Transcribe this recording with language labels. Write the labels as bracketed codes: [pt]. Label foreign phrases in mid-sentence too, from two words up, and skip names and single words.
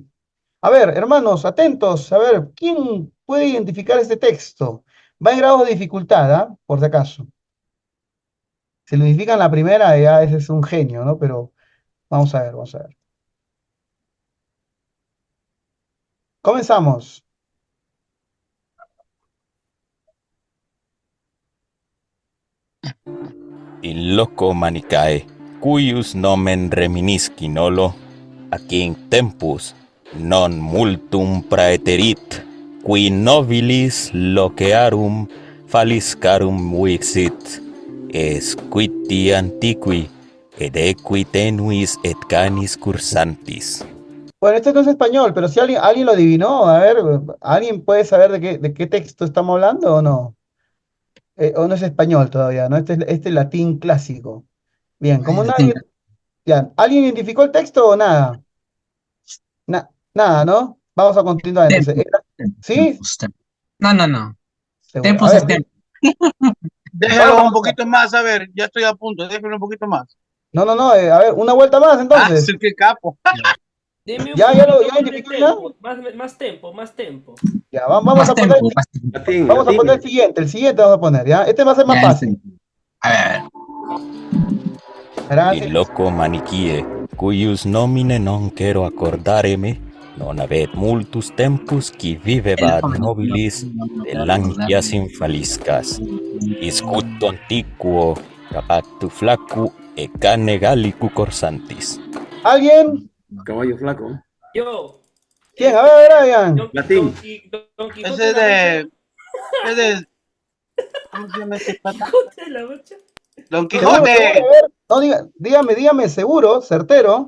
[es] A ver, hermanos, atentos, a ver, ¿quién puede identificar este texto? Va en grado de dificultad, ¿ah? Por si acaso. Si lo identifican la primera, ya ese es un genio, ¿no? Pero vamos a ver, vamos a ver. Comenzamos. [la] Il loco manicae, cuius nomen reminisci nolo, ac in tempus non multum praeterit, qui nobilis locearum faliscarum vixit, esquiti antiqui, ed equi tenuis et canis cursantis. [es] Bueno, este no es español, pero si alguien lo adivinó, a ver, ¿alguien puede saber de qué texto estamos hablando o no? O no es español todavía, ¿no? Este es latín clásico. Bien, como nadie... Ya, ¿alguien identificó el texto o nada? Nada, ¿no? Vamos a continuar entonces. ¿Sí? No, no, no. Seguro. Tempus A es ver, Déjalo un poquito más, a ver, ya estoy a punto, déjalo un poquito más. No, a ver, una vuelta más entonces. Sí, qué capo. Deme un Ya lo poquito más de identificó ya. tempo, más tempo. Ya, vamos a poner el siguiente vamos a poner, ¿ya? Este va a ser más fácil. [la] Il loco manicie, cuius nomine non quero accordareme, non avet multus tempus qui vivebat nobilis delantias infaliscas. Iscuto antiquo, capactu flacu e cane gallicu corsantis. [es] ¿Alguien? Caballo flaco. Yo. ¿Quién? A ver, Brian. Latín. Don Quijote Ese de de... ¿Cómo se llama este pata? Quijote de la Mancha. Don Seguro, Quijote. a ver, no, dígame, seguro, certero.